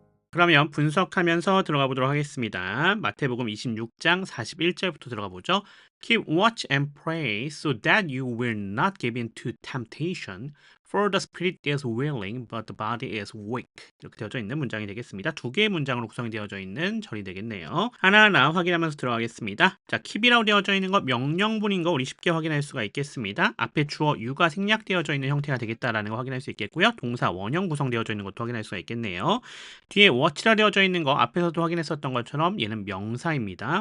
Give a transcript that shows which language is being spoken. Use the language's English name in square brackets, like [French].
[Korean] 그러면 분석하면서 들어가 보도록 하겠습니다. 마태복음 26장 41절부터 들어가 보죠. [English] Keep watch and pray so that you will not give in to temptation. For the spirit is willing, but the body is weak. [Korean] 이렇게 되어져 있는 문장이 되겠습니다. 두 개의 문장으로 구성이 되어져 있는 절이 되겠네요. 하나하나 확인하면서 들어가겠습니다. 자, keep이라고 되어져 있는 거 명령문인 거 우리 쉽게 확인할 수가 있겠습니다. 앞에 주어 you가 생략되어져 있는 형태가 되겠다라는 거 확인할 수 있겠고요. 동사 원형 구성되어져 있는 것도 확인할 수가 있겠네요. 뒤에 watch라 되어져 있는 거 앞에서도 확인했었던 것처럼 얘는 명사입니다.